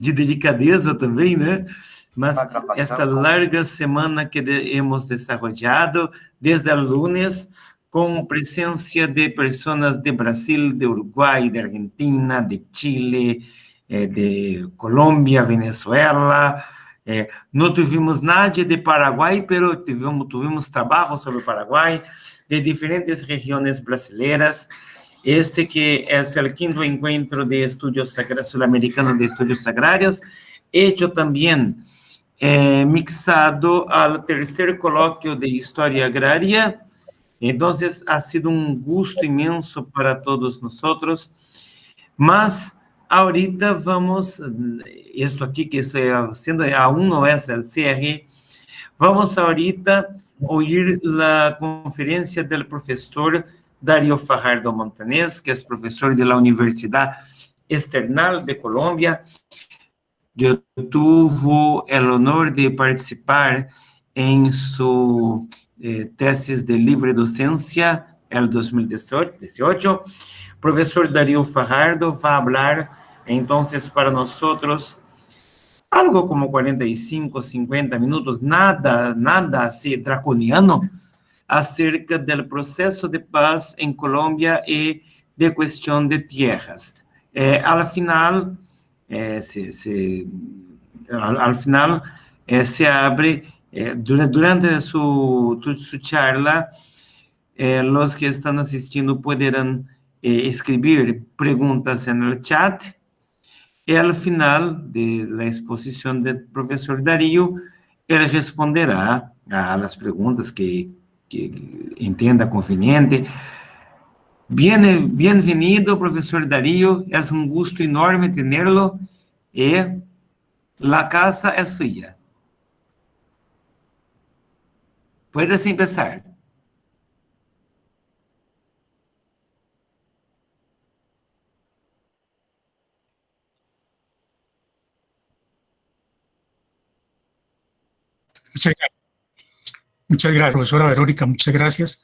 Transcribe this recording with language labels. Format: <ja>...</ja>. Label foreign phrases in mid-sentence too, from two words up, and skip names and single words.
<pt>de delicadeza também, né?</pt> <es>Mas esta larga semana que hemos desarrollado desde el lunes,</es> <pt>com presença de pessoas de Brasil, de Uruguai, de Argentina, de Chile, de Colômbia, Venezuela. Não tivemos nada de Paraguai, mas tivemos trabalho sobre o Paraguai, de diferentes regiões brasileiras. Este que é o quinto encontro de estudos sul-americano de estudos agrarios, hecho também mixado ao terceiro colóquio de História Agrária. Então,</pt> <es>ha sido</es> <pt>um gosto imenso para todos nós. Mas, ahorita vamos, isto aqui que estou sendo, aún não é o CR, vamos ahorita ouvir a conferência do professor Darío Fajardo Montanés, que é professor da Universidade External de Colômbia. Eu tive o honor de participar em sua</pt> <es>tesis de libre</es> <pt>docência, el 2018. Professor Darío Fajardo vai falar, então, para nós, algo como 45, 50 minutos, nada assim draconiano, acerca do processo de paz em Colômbia e de questão de terras.</pt> <es>Al final, se abre, durante su charla, los que están asistiendo podrán escribir preguntas en el chat, y al final de la exposición del profesor Darío, él responderá a las preguntas que entenda conveniente. Bienvenido,</es> <pt>professor Darío, é um gusto enorme tê-lo e a casa é sua.</pt> <es>Puedes empezar. Muchas gracias, profesora Verónica, muchas gracias.</es>